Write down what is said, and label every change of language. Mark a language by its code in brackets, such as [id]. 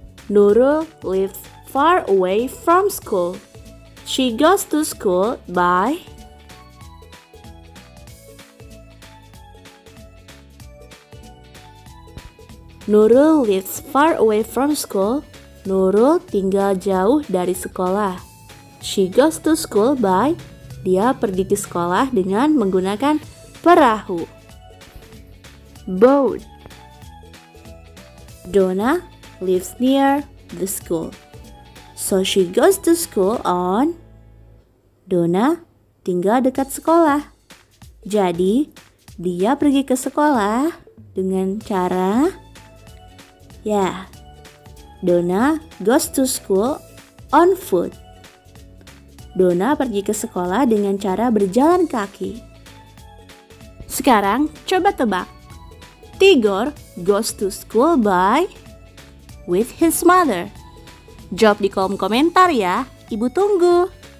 [en] Nurul lives far away from school. She goes to school by... Nurul lives far away from school. [id] Nurul tinggal jauh dari sekolah. [en] She goes to school by... [id] Dia pergi ke sekolah dengan menggunakan perahu. Boat. [en] Dona lives near the school, so she goes to school on... [id] Dona tinggal dekat sekolah, jadi dia pergi ke sekolah dengan cara... [en] Ya, Dona goes to school on foot. [id] Dona pergi ke sekolah dengan cara berjalan kaki. Sekarang coba tebak. [en] Tigor goes to school by... with his mother. [id] Jawab di kolom komentar ya, Ibu tunggu.